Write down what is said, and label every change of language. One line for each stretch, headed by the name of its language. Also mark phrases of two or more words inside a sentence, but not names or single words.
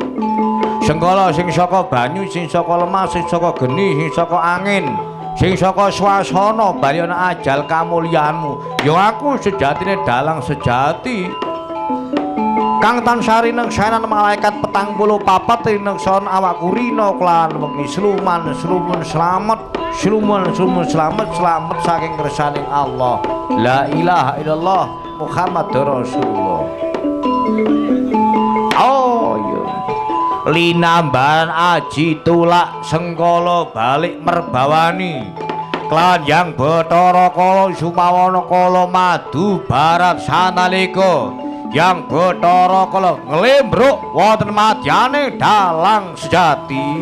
Javanese: Sengkala sing saka banyu, sing saka lemah, sing saka geni, sing saka angin, sing saka swasana bali ana ajal kamulyanmu. Ya aku sejatine dalang sejati kang tansah rinengsanan malaikat 44 rinengsan awakku rina kelawan wengi sluman selamat, sluman selamat saking kersaning Allah.
Arabic: لا إله إلا الله محمد رسول الله.
Javanese: Oh iya. Linambaran aji tulak sengkala balik merbawani kelawan Yang Bathara Kala Sumawana Kala madu barat sanalika Yang Bathara Kala nglembruk wonten madyane dalang sejati.